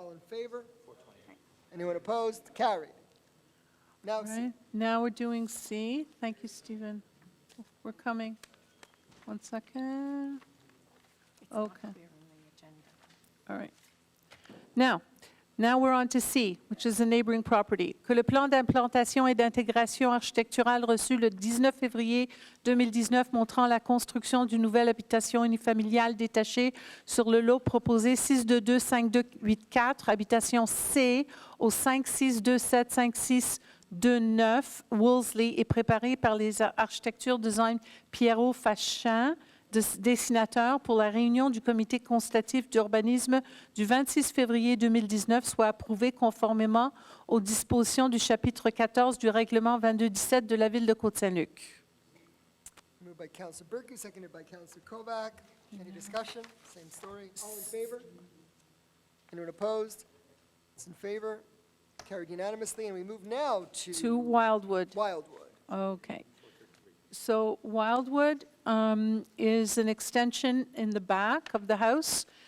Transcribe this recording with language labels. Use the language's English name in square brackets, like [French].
[English] All in favor? Anyone opposed? Carried. Now All C. right, now we're doing C. Thank you, Stephen. We're coming. 1 second. It's not Okay. clear on the agenda. All right. Now we're on to C, which is a neighboring property. [French] Que le plan d'implantation et d'intégration architecturale reçu le 19 février 2019 montrant la construction d'une nouvelle habitation unifamiliale détachée sur le lot proposé 6225284, habitation C, au 56275629 Wolseley, est préparé par les architectures design Pierrot Fachin, dessinateur pour la réunion du comité consultatif d'urbanisme du 26 février 2019 soit approuvé conformément aux dispositions du chapitre 14 du règlement 2217 de la ville de Côte Saint-Luc. [English] Moved by Councillor Burku, seconded by Councillor Kovac. Any discussion? Same story. All in favor? Anyone opposed? It's in favor. Carried unanimously. And we move now To Wildwood. Wildwood. Okay. So Wildwood is an extension in the back of the house.